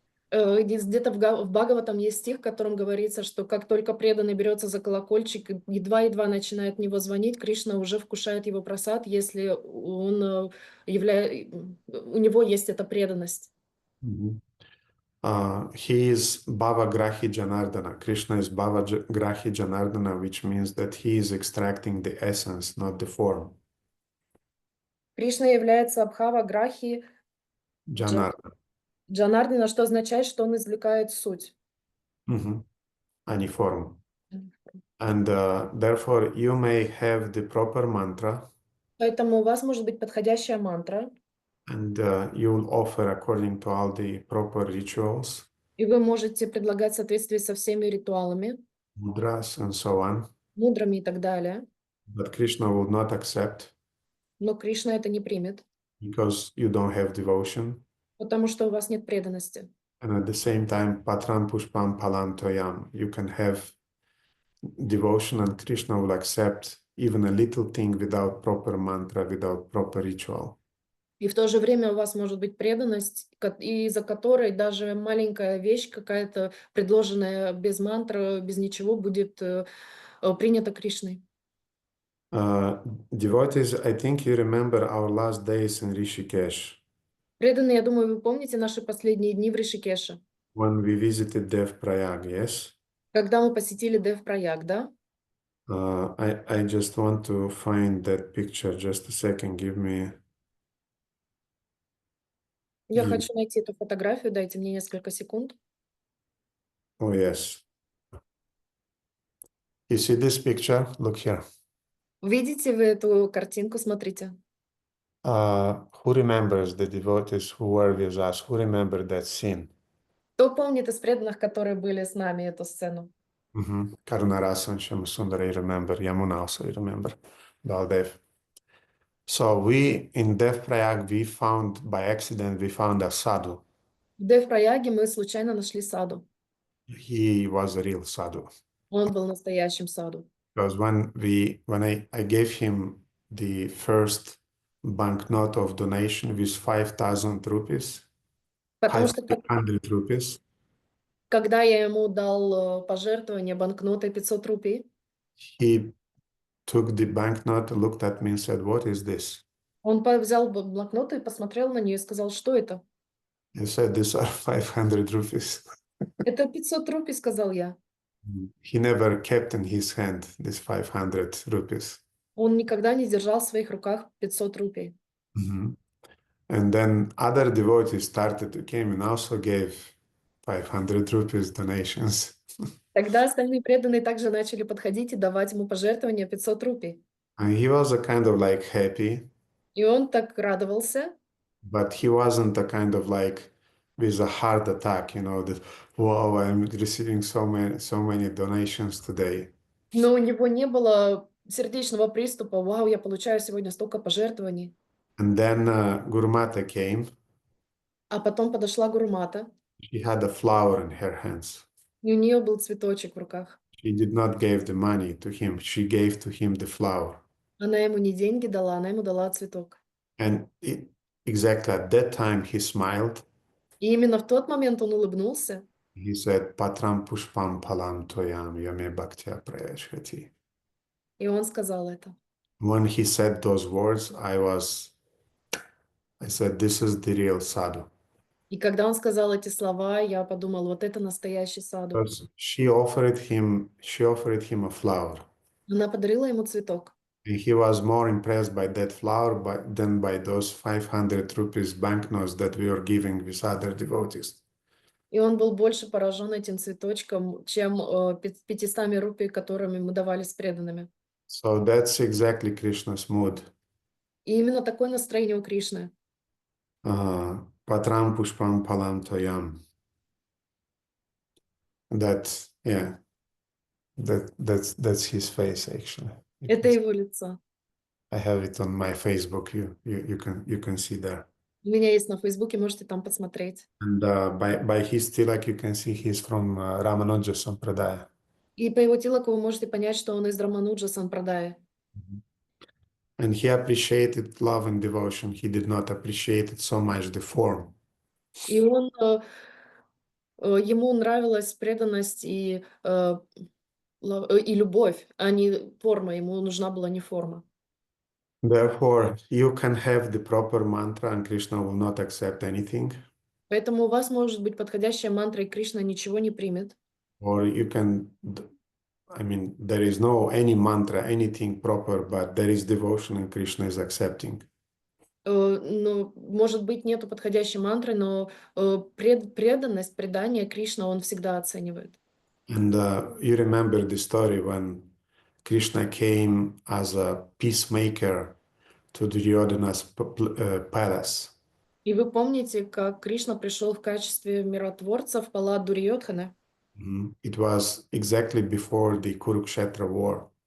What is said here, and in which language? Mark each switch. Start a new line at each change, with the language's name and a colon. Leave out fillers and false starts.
Russian: Где-то в Бхагаватам есть стих, в котором говорится, что как только преданный берется за колокольчик, едва-едва начинает в него звонить, Кришна уже вкушает его прасад, если у него есть эта преданность.
English: He is Bhava Grahi Janardana. Krishna is Bhava Grahi Janardana, which means that he is extracting the essence, not the form.
Russian: Кришна является Абхава Грахи Джанардана, что означает, что он извлекает суть. А не форму.
English: And therefore, you may have the proper mantra.
Russian: Поэтому у вас может быть подходящая мантра,
English: and you will offer according to all the proper rituals,
Russian: и вы можете предлагать в соответствии со всеми ритуалами,
English: mudras, and so on.
Russian: мудрами и так далее.
English: But Krishna will not accept
Russian: Но Кришна это не примет,
English: because you don't have devotion.
Russian: потому что у вас нет преданности.
English: And at the same time,
Sanskrit: patram pushpam palantoyam,
English: you can have devotion and Krishna will accept even a little thing without proper mantra, without proper ritual.
Russian: И в то же время у вас может быть преданность, из-за которой даже маленькая вещь, какая-то предложенная без мантры, без ничего, будет принята Кришной.
English: Devotees, I think you remember our last days in Rishikesh
Russian: Преданные, я думаю, вы помните наши последние дни в Ришикеше,
English: when we visited Dev Prayag, yes?
Russian: когда мы посетили Дев-Праяг, да?
English: I just want to find that picture. Just a second, give me.
Russian: Я
English: Give-
Russian: хочу найти эту фотографию, дайте мне несколько секунд.
English: Oh, yes. You see this picture? Look here.
Russian: Видите вы эту картинку? Смотрите.
English: Who remembers the devotees who were with us? Who remember that scene?
Russian: Кто помнит из преданных, которые были с нами, эту сцену?
English: Karunarasa and Shyamasundara, you remember. Yamuna also, you remember. Baldev. So we, in Dev Prayag, we found, by accident, we found a sadhu.
Russian: В Дев-Праяге мы случайно нашли саду.
English: He was a real sadhu.
Russian: Он был настоящим саду.
English: Because when I gave him the first banknote of donation with 5,000 rupees,
Russian: Потому что
English: 500 rupees,
Russian: когда я ему дал пожертвование банкнотой 500 рупий,
English: he took the banknote, looked at me and said, "What is this?"
Russian: он взял блокнот и посмотрел на нее и сказал, что это?
English: He said, "These are 500 rupees."
Russian: Это 500 рупий, сказал я.
English: He never kept in his hand these 500 rupees.
Russian: Он никогда не держал в своих руках 500 рупий.
English: And then other devotees started to came and also gave 500 rupees donations.
Russian: Тогда остальные преданные также начали подходить и давать ему пожертвования 500 рупий.
English: And he was a kind of like happy,
Russian: И он так радовался,
English: but he wasn't a kind of like with a heart attack, that, wow, I'm receiving so many donations today.
Russian: но у него не было сердечного приступа. Вау, я получаю сегодня столько пожертвований.
English: And then Gurumata came.
Russian: А потом подошла Гурумата,
English: She had a flower in her hands.
Russian: и у нее был цветочек в руках.
English: She did not give the money to him. She gave to him the flower.
Russian: Она ему не деньги дала, она ему дала цветок.
English: And exactly at that time he smiled.
Russian: И именно в тот момент он улыбнулся.
English: He said,
Sanskrit: "Patram pushpam palam toyam yame bhaktya prayashkati."
Russian: И он сказал это.
English: When he said those words, I said, "This is the real sadhu."
Russian: И когда он сказал эти слова, я подумал, вот это настоящий саду.
English: Because she offered him a flower.
Russian: Она подарила ему цветок.
English: And he was more impressed by that flower than by those 500 rupees banknotes that we were giving with other devotees.
Russian: И он был больше поражен этим цветочком, чем 500 рупий, которыми мы давали с преданными.
English: So that's exactly Krishna's mood.
Russian: И именно такое настроение у Кришны.
Sanskrit: Patram pushpam palam toyam.
English: That's his face actually.
Russian: Это его лицо.
English: I have it on my Facebook. You can see there.
Russian: У меня есть на Фейсбуке, можете там посмотреть.
English: And by his tilak you can see he's from Ramanuja Sampradaya.
Russian: И по его тилаку вы можете понять, что он из Рамануджа Сампрадая.
English: And he appreciated love and devotion. He did not appreciate it so much the form.
Russian: И ему нравилась преданность и любовь, а не форма. Ему нужна была не форма.
English: Therefore, you can have the proper mantra and Krishna will not accept anything.
Russian: Поэтому у вас может быть подходящая мантра, и Кришна ничего не примет.
English: Or you can, there is no any mantra, anything proper, but there is devotion and Krishna is accepting.
Russian: Ну, может быть, нету подходящей мантры, но преданность, предание Кришна он всегда оценивает.
English: And you remember the story when Krishna came as a peacemaker to Duryodhana's palace.
Russian: И вы помните, как Кришна пришел в качестве миротворца в палат Дурьодханы?
English: It was exactly before the Kurukshetra war.